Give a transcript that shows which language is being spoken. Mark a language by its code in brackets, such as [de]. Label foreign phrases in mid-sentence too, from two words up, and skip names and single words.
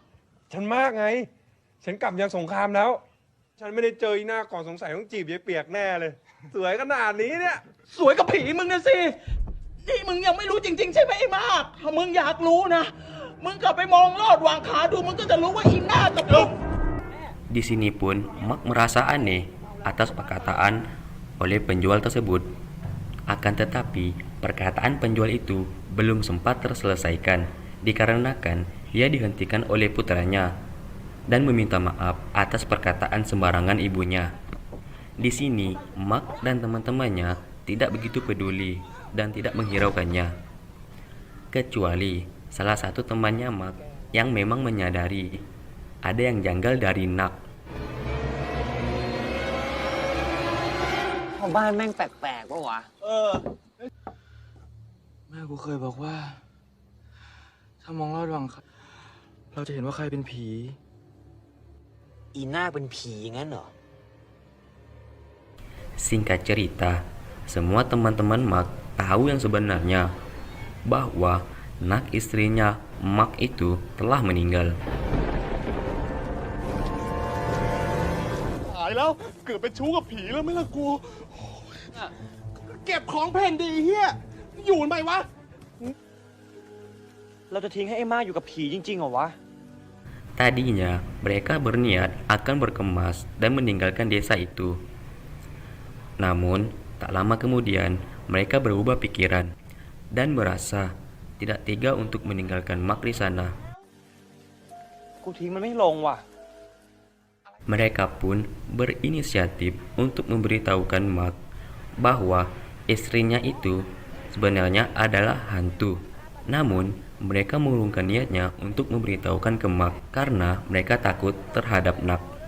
[th] ฉันมากไง ฉันกลับจากสงครามแล้ว ฉันไม่ได้เจออีหน้าก่อนสงสัยต้องจีบยายเปียกแน่เลย สวยขนาดนี้เนี่ย สวยกับผีมึงนะสิ นี่มึงยังไม่รู้จริงๆใช่ไหมไอ้มาก ถ้ามึงอยากรู้นะ มึงกลับไปมองลอดวางขาดูมึงก็จะรู้ว่าอีหน้ากับมึง [id] Di sini pun Mark merasa aneh atas perkataan oleh penjual tersebut. Akan tetapi perkataan penjual itu belum sempat terselesaikan dikarenakan ia dihentikan oleh putranya dan meminta maaf atas perkataan sembarangan ibunya. Di sini Mark dan teman-temannya tidak begitu peduli dan tidak menghiraukannya. Kecuali salah satu temannya Mark yang memang menyadari ada yang janggal dari Nak. [th] ชาวบ้านแม่งแปลกๆปะวะ แม่กูเคยบอกว่า ถ้ามองลอดวังขาเราจะเห็นว่าใครเป็นผี อีนาคเป็นผีงั้นเหรอ [id] Singkat cerita, semua teman-teman Mark tahu yang sebenarnya bahwa Nak istrinya Mark itu telah meninggal. [th] ตายแล้ว เกิดเป็นชู้กับผีแล้วไหม่ละกู เก็บของแผ่นดีเฮียอยู่ไหมวะ เราจะทิ้งให้ไอ้มากอยู่กับผีจริงๆเหรอวะ [id] Tadinya mereka berniat akan berkemas dan meninggalkan desa itu. Namun, tak lama kemudian mereka berubah pikiran dan merasa tidak tega untuk meninggalkan Mark di sana. [th] กูทิ้งมันไม่ลงว่ะ [id] Mereka pun berinisiatif untuk memberitahukan Mark bahwa istrinya itu sebenarnya adalah hantu. Namun, mereka mengurungkan niatnya untuk memberitahukan ke Mark karena mereka takut terhadap Nak.